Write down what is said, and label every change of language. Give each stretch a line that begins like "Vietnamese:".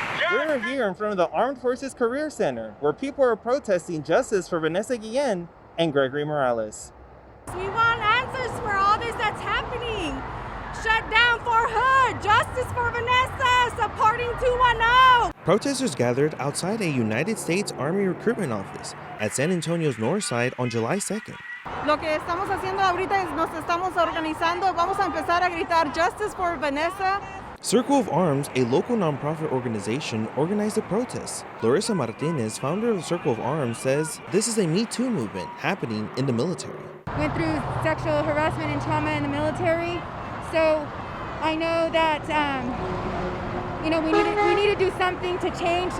English: We're here in front of the Armed Forces Career Center, where people are protesting justice for Vanessa Guillen and Gregory Morales. We want answers for all this that's happening. Shut down for Hood, justice for Vanessa, supporting 210. Protesters gathered outside a United States Army recruitment office at San Antonio's north side on July 2nd.
Spanish: Lo que estamos haciendo ahorita es nos estamos organizando. Vamos a empezar a gritar
English: justice for Vanessa. Circle of Arms, a local nonprofit organization, organized the protests. Larissa Martinez, founder of Circle of Arms, says this is a Me Too movement happening in the military. Went through sexual harassment and trauma in the military, so I know that we need to do something to change.